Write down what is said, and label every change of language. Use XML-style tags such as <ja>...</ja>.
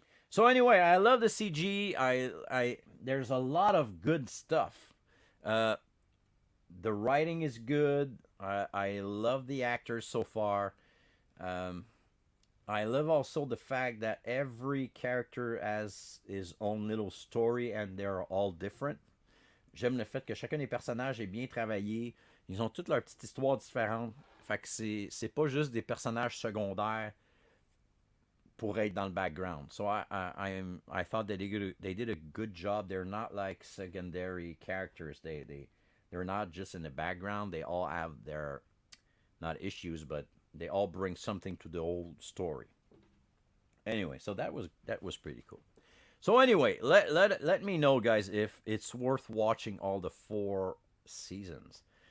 <en>So anyway, I love the CG. I there's a lot of good stuff. The writing is good. I love the actors so far. I love also the fact that every character has his own little story and they're all different.</en> <fr>J'aime le fait que chacun des personnages est bien travaillé. Ils ont toutes leurs petites histoires différentes. Fait que c'est pas juste des personnages secondaires pour être dans le background.</fr> <en>So I thought that they did a good job. They're not like secondary characters. They're not just in the background. They all have their, not issues, but they all bring something to the old story. Anyway, so that was pretty cool. So anyway, let me know, guys, if it's worth watching all the 4 seasons.</en>